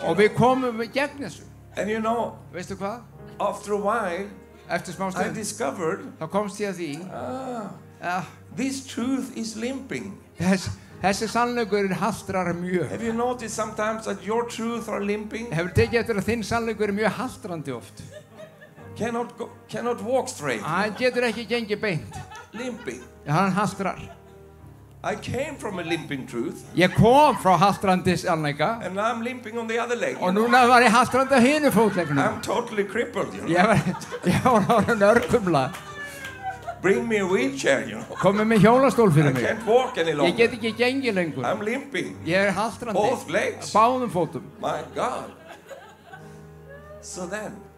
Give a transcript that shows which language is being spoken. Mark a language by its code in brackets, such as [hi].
[is] Og við komum í gegn þessu. [en] And you know, [is] Veistu hvað? [en] after a while, [is] Eftir smá [en] I [is] stund, [en] discovered [is] þá komst ég að því að [en] this truth is limping. [is] þessi sannleikur hastrar mjög. [en] Have you noticed sometimes that your truth are limping? [is] Hefur tekið eftir að þinn sannleikur mjög haltrandi oft. [en] Cannot walk straight. [is] Hann getur ekki gengið beint. [en] Limping. [is] Hann hastrar. [en] I came from a limping truth, [is] Ég kom frá haltrandi sannleika [en] and now I'm limping on the other leg. [is] og núna var ég haltrandi á hinu fótleggnum. [en] I'm totally crippled, you know. [is] Ég var orðinn örkumla. [en] Bring me a wheelchair, you know. [is] Komið með hjólastól [en] I [is] fyrir mig. [en] can't walk any [is] Ég get [en] longer. [is] ekki gengið lengur. [en] I'm limping. [is] Ég haltrandi. [en] Both legs. [is] Báðum fótum. [en] My God. So then,